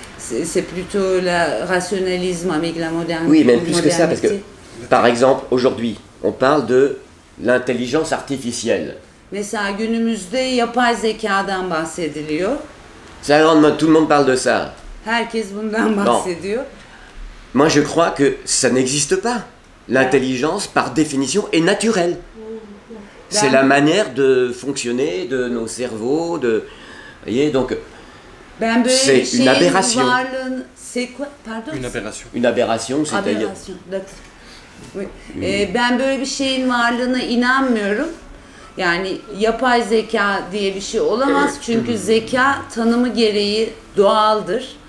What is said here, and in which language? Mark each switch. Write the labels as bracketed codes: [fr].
[fr] C'est plutôt la rationalisme avec la modernité. Oui, même plus que ça, parce que, par exemple, aujourd'hui, on parle de l'intelligence artificielle. [tr] Mesela günümüzde yapay zekadan bahsediliyor. [fr] Tout le monde parle de ça. [tr] Herkes bundan bahsediyor. [fr] Moi, je crois que ça n'existe pas. L'intelligence, par définition, est naturelle. C'est la manière de fonctionner de nos cerveaux, de... Vous voyez, donc... [tr] Ben böyle [fr] C'est [tr] bir şeyin [fr] une aberration. [tr] varlığını... [fr] C'est quoi? Pardon? Une aberration. Une aberration, c'est-à-dire... Aberration, d'accord. Oui. [tr] Ben böyle bir şeyin varlığına inanmıyorum. Yani yapay zeka diye bir şey olamaz. Çünkü zeka tanımı gereği doğaldır.